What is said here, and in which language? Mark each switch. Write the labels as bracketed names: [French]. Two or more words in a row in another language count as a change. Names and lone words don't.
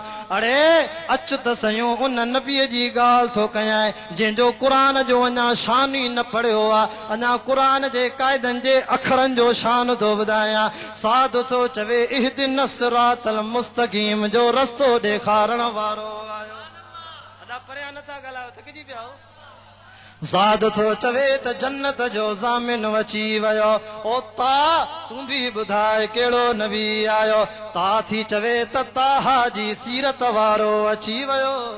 [Sindhi] अड़े अच त सयूं उन नबीअ जी ॻाल्हि थो कयां जंहिंजो क़ुरान जो अञा शान ई न पढ़ियो आहे अञा क़ुरान जे क़ाइदनि जे अखरनि जो शान थो ॿुधायां। साध थो चवे [Arabic] اهدنا الصراط المستقيم [Sindhi] जो रस्तो ॾेखारण वारो आयो। अदा परियां नथा ॻाल्हायो थकिजी पिया हो। ज़ाद थो चवे त जन्नत जो ज़ामिन अची वियो। ओ ता तूं बि ॿुधाए कहिड़ो नबी आयो। ता थी चवे त ताहा जी सीरत वारो अची वियो।